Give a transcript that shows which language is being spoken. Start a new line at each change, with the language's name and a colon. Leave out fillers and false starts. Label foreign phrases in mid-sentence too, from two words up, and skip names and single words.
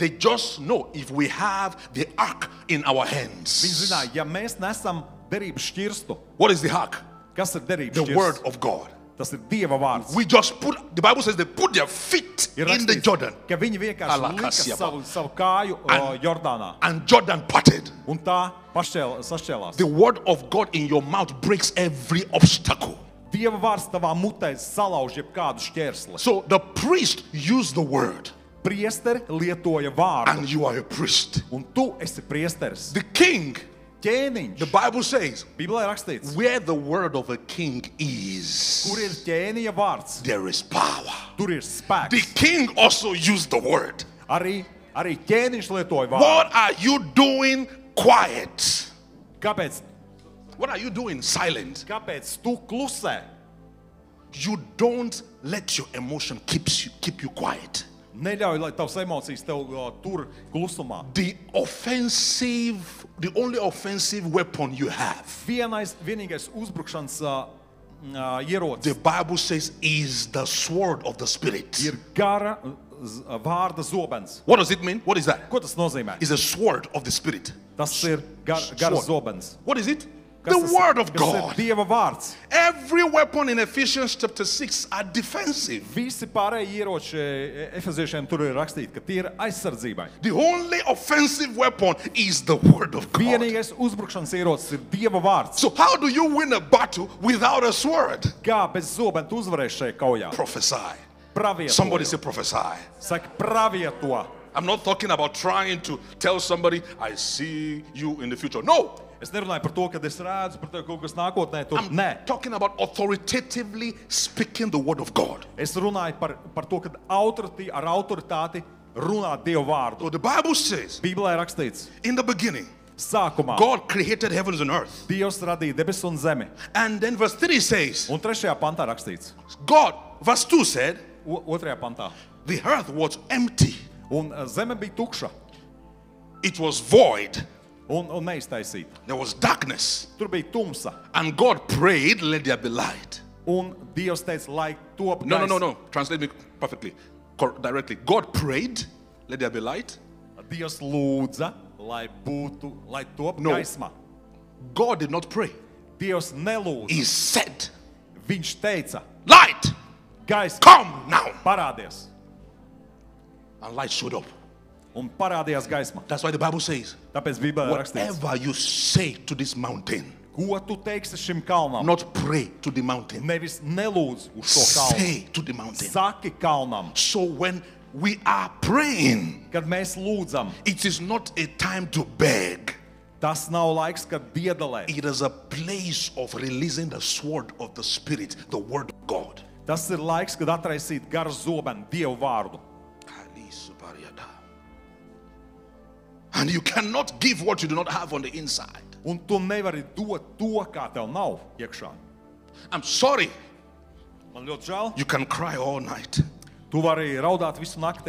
English: They just know if we have the ark in our
Latvian: Viņi
English: hands.
Latvian: zināja, ja mēs nesam derības šķirstu,
English: What is the ark?
Latvian: kas ir derības
English: The word
Latvian: šķirsts?
English: of God.
Latvian: Tas ir Dieva vārds.
English: We just put, the Bible says they put their feet
Latvian: Ir
English: in the
Latvian: rakstīts,
English: Jordan
Latvian: ka viņi vienkārši lika Alakasiaba. savu kāju Jordānā,
English: and Jordan parted.
Latvian: un tā sašķēlās.
English: The word of God in your mouth breaks every obstacle.
Latvian: Dieva vārds tavā mutē salauž jebkādu šķērsli.
English: So the priest used the word,
Latvian: Priesteri lietoja vārdu,
English: and you are a priest.
Latvian: un tu esi priesteris.
English: The king,
Latvian: Ķēniņš.
English: the Bible says,
Latvian: Bībelē rakstīts,
English: where the word of a king is,
Latvian: kur ir ķēniņa vārds,
English: there is power.
Latvian: tur ir
English: The
Latvian: spēks.
English: king also used the word.
Latvian: Arī ķēniņš lietoja vārdu.
English: What are you doing quiet?
Latvian: Kāpēc
English: What are you doing silent?
Latvian: Kāpēc tu klusē?
English: You don't let your emotion keep you quiet.
Latvian: Neļauj, lai tavs emocijas tev tur klusumā.
English: The only offensive weapon you have,
Latvian: Vienīgais uzbrukšanas ierocis
English: the Bible says, is the sword of the Spirit.
Latvian: ir gara vārda zobens.
English: What does it mean? What is that?
Latvian: Ko tas nozīmē?
English: It's a sword of the Spirit.
Latvian: Tas ir gara zobens.
English: What is it?
Latvian: Kas
English: The
Latvian: tas-
English: word of
Latvian: kas ir
English: God.
Latvian: Dieva vārds.
English: Every weapon in Ephesians chapter 6 are defensive.
Latvian: Visi pārējie ieroči Efeziešiem tur ir rakstīti, ka tie ir aizsardzībai.
English: The only offensive weapon is the word of God.
Latvian: Vienīgais uzbrukšanas ierocis ir Dieva vārds.
English: So how do you win a battle without a sword?
Latvian: Kā bez zobena tu uzvarēsi šajā kaujā?
English: Prophesy.
Latvian: Pravieto.
English: Somebody say prophesy.
Latvian: Saka, pravieto.
English: I'm not talking about trying to tell somebody, I see you in the future. No.
Latvian: Es nerunāju par to, ka es redzu par to kaut kas nākotnē. Tur.
English: I'm
Latvian: Nē.
English: talking about authoritatively speaking the word of God.
Latvian: Es runāju par to, ka ar autoritāti runā Dieva vārdu.
English: So the Bible says,
Latvian: Bībelē rakstīts,
English: in the beginning,
Latvian: sākumā
English: God created heavens and earth.
Latvian: Dievs radīja debesis un zemi.
English: And then verse 3 says,
Latvian: Un 3. pantā rakstīts,
English: God, verse 2 said,
Latvian: 2. pantā,
English: the earth was empty.
Latvian: un zeme bija tukša
English: It was void.
Latvian: un neiztaisīta.
English: There was darkness.
Latvian: Tur bija tumsa.
English: And God prayed, let there be light.
Latvian: Un Dievs teica, lai top
English: No.
Latvian: gaisa.
English: Translate me perfectly, directly. God prayed, let there be light.
Latvian: Dievs lūdza, lai top
English: No.
Latvian: gaisma.
English: God did not pray.
Latvian: Dievs nelūdza.
English: He said,
Latvian: Viņš teica,
English: light,
Latvian: gaisma,
English: come now.
Latvian: parādies.
English: And light showed up.
Latvian: Un parādījās gaisma.
English: That's why the Bible says,
Latvian: Tāpēc Bībelē rakstīts,
English: whatever you say to this mountain,
Latvian: ko tu teiksi šim kalnam?
English: not pray to the mountain,
Latvian: Nevis nelūdz uz to kalnu.
English: say to the mountain.
Latvian: Saki kalnam.
English: So when we are praying,
Latvian: Kad mēs lūdzam,
English: it is not a time to beg.
Latvian: tas nav laiks, kad biedalē.
English: It is a place of releasing the sword of the Spirit, the word of God.
Latvian: Tas ir laiks, kad atraisīt garu zobenu Dievu vārdu.
English: And you cannot give what you do not have on the inside.
Latvian: Un tu nevari dot to, kā tev nav iekšā.
English: I'm sorry,
Latvian: Man ļoti žēl.
English: you can cry all night.
Latvian: Tu vari raudāt visu nakti.